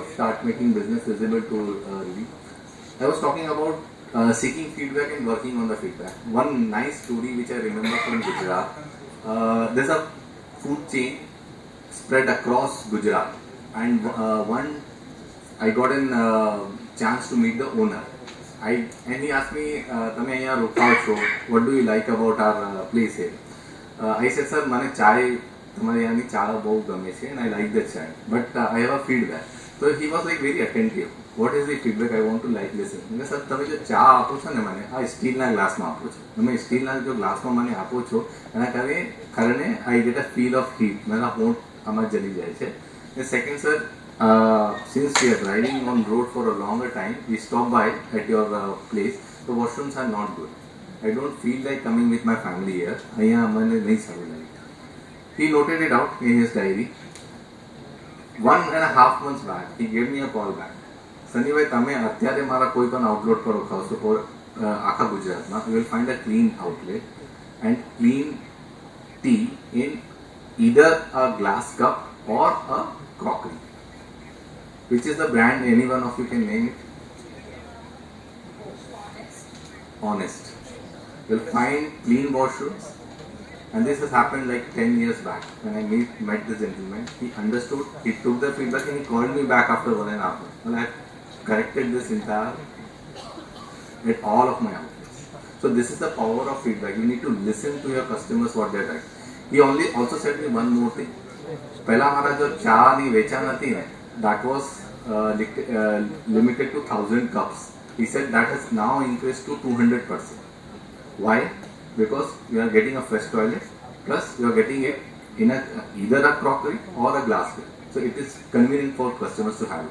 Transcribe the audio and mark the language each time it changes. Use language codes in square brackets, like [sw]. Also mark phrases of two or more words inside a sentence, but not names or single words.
[en] Start making business visible to review. I was talking about seeking feedback and working on the feedback. One nice story which I remember from Gujarat. There's a food chain spread across Gujarat, and I got a chance to meet the owner. And he asked me, [gu] "તમે અહીંયા રોકાઓ છો? [en] What do you like about our place here?" I said, "Sir, [gu] મને ચાય તમારી અહીંયાની ચા બહુ ગમે છે, [en] and I like the chai, but I have a feedback." So he was like very attentive. What is the feedback? I want to like listen. [gu] મેં સર તમે જો ચા આપો છો ને મને આ સ્ટીલના ગ્લાસમાં આપો છો. તમે સ્ટીલના જો ગ્લાસમાં મને આપો છો એના કારણે [en] I get a feel of heat. [gu] મારા હોઠ આમાં જલી જાય છે. [en] And second, sir, since we are driving on road for a longer time, we stop by at your place. The washrooms are not good. I don't feel like coming with my family here. [gu] અહીંયા મને નહીં સારું લાગે. [en] He noted it out in his diary. 1.5 months back, he gave me a call back. [gu] સનીભાઈ તમે અત્યારે મારા કોઈ પણ આઉટલેટ પર રોકાવશો આખા ગુજરાતમાં, [en] you will find a clean outlet and clean tea in either a glass cup or a crockery. Which is the brand? Any one of you can name it? Honest. You'll find clean washrooms, and this has happened like 10 years back when I met the gentleman. He understood, he took the feedback, and he called me back after 1.5 months. Well, I corrected this entire at all of my outlets. So this is the power of feedback. You need to listen to your customers what they like. He also said me one more thing. [hi] पहला हमारा जो चाय नहीं वेचान थी ना, [en] that was limited to 1,000 cups. He said that has now increased to 200%. Why? Because you are getting a fresh toilet, plus you are getting it in either a crockery or a glassware. So it is convenient for customers to have it.